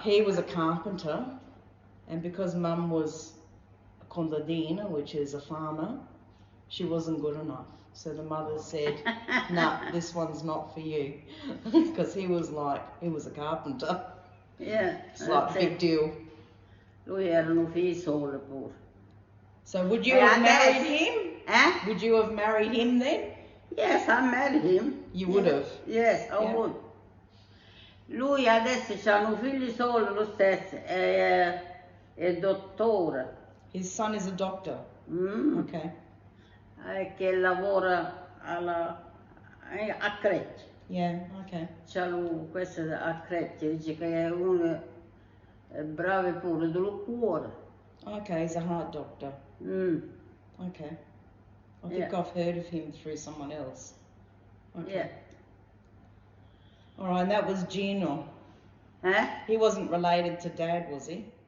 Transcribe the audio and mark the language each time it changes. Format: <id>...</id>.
<en>He was a carpenter, and because Mum was a contadina, which is a farmer, she wasn't good enough. So the mother said, "Nah, this one's not for you," because he was a carpenter. Yeah, It's like a big deal.</en> <it>Lui erano figli soli pure.</it> <en>So would you have married him? Eh? Would you have married him then? Yes, I married him. You would have. Yes, I Yeah. would.</en> <it>Lui adesso c'ha un figlio solo, lo stesso, è dottore.</it> <en>His son is a doctor. Okay.</en> <it>Che lavora a Crecce.</it> <en>Yeah, okay.</en> <it>C'ha lui, questo a Crecce, dice che è uno bravo pure del cuore.</it> <en>Okay, he's a heart doctor. Okay. I think I've heard of him through someone else. Okay. Yeah. Alright, and that was Gino. Eh? He wasn't related to Dad, was he?</en>